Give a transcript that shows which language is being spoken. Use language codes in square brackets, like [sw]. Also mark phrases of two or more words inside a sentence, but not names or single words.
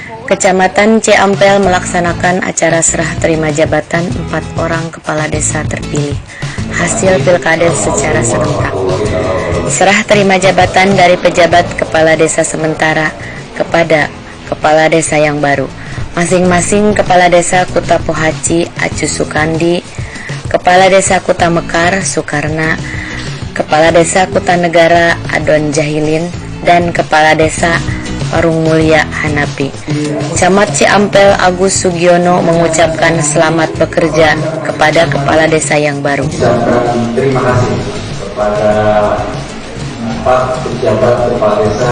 [id] Kecamatan Ciampel melaksanakan acara serah terima jabatan 4 orang kepala desa terpilih hasil pilkades secara serentak. Serah terima jabatan dari pejabat kepala desa sementara kepada kepala desa yang baru. Masing-masing kepala desa Kuta Pohaci Acu Sukandi, kepala desa Kuta Mekar Sukarna, kepala desa Kuta Negara Adon Jahilin, dan kepala desa Parung Mulya Hanapi. Camat Ciampel Agus Sugiono mengucapkan selamat bekerja kepada kepala desa yang baru. Terima kasih kepada 4 pejabat kepala desa.